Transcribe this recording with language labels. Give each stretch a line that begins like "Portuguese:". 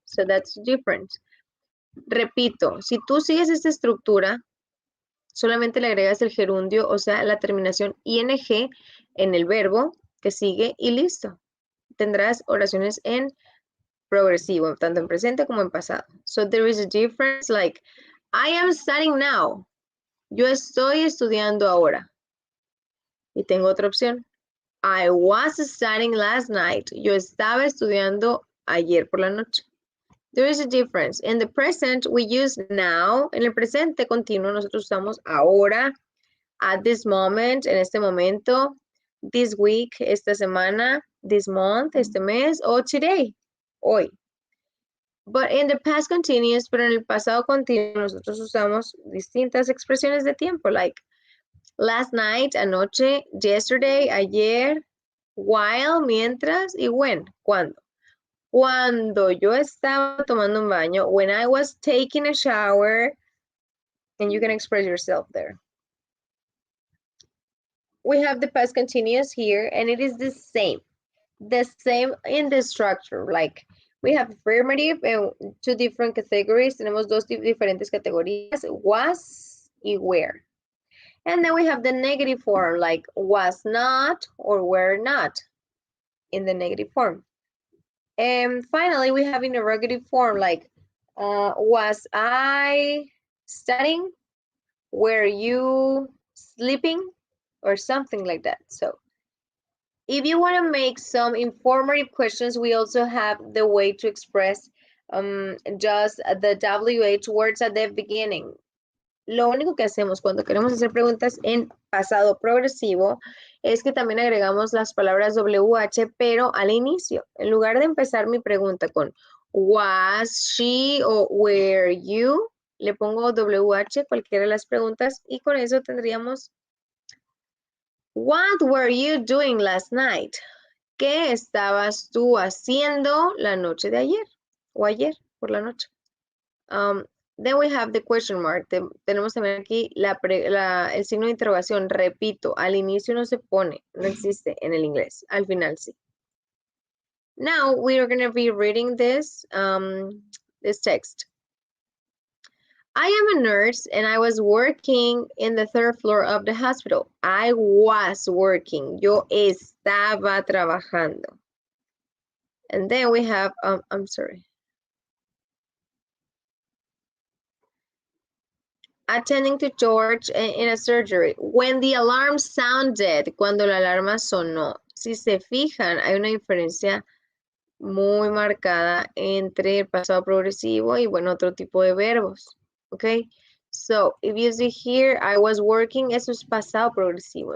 English: So that's different.
Spanish: Repito, si tú sigues esta estructura, solamente le agregas el gerundio, o sea, la terminación ing en el verbo que sigue y listo. Tendrás oraciones en progresivo, tanto en presente como en pasado.
English: So there is a difference like, I am studying now.
Spanish: Yo estoy estudiando ahora. Y tengo otra opción.
English: I was studying last night.
Spanish: Yo estaba estudiando ayer por la noche.
English: There is a difference. In the present, we use now.
Spanish: En el presente continuo, nosotros usamos ahora, at this moment, en este momento, this week, esta semana, this month, este mes, o today, hoy.
English: But in the past continuous,
Spanish: pero en el pasado continuo, nosotros usamos distintas expresiones de tiempo, like last night, anoche, yesterday, ayer, while, mientras, y when, cuando. Cuando yo estaba tomando un baño,
English: when I was taking a shower, and you can express yourself there. We have the past continuous here, and it is the same in the structure. Like, we have affirmative and two different categories.
Spanish: Tenemos dos diferentes categorías, was y were.
English: And then we have the negative form, like was not or were not in the negative form. And finally, we have interrogative form, like was I studying? Were you sleeping? Or something like that. So if you want to make some informative questions, we also have the way to express just the WH words at the beginning.
Spanish: Lo único que hacemos cuando queremos hacer preguntas en pasado progresivo es que también agregamos las palabras WH, pero al inicio. En lugar de empezar mi pregunta con was she o were you, le pongo WH, cualquiera de las preguntas, y con eso tendríamos
English: what were you doing last night?
Spanish: ¿Qué estabas tú haciendo la noche de ayer? O ayer por la noche.
English: Then we have the question mark.
Spanish: Tenemos también aquí el signo de interrogación. Repito, al inicio no se pone, no existe en el inglés. Al final sí.
English: Now we are going to be reading this text. I am a nurse and I was working in the third floor of the hospital. I was working. Yo estaba trabajando. And then we have, I'm sorry. Attending to George in a surgery. When the alarm sounded,
Spanish: cuando la alarma sonó. Si se fijan, hay una diferencia muy marcada entre el pasado progresivo y, bueno, otro tipo de verbos.
English: Okay, so if you see here, I was working,
Spanish: eso es pasado progresivo.